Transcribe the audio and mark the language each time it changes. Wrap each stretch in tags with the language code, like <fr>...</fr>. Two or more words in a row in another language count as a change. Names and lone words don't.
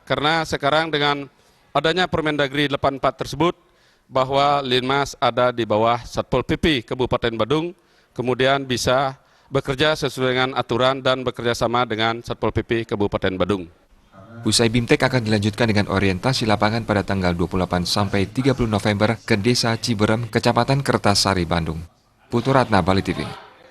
<id>Karena sekarang dengan adanya Permen Dagri 84 tersebut, bahwa Linmas ada di bawah Satpol PP Kabupaten Badung, kemudian bisa bekerja sesuai dengan aturan dan bekerja sama dengan Satpol PP Kabupaten Badung. Usai BIMTEK akan dilanjutkan dengan orientasi lapangan pada tanggal 28 sampai 30 November ke Desa Ciberem, Kecamatan Kertasari, Bandung. Putu Ratna, Bali TV.</id>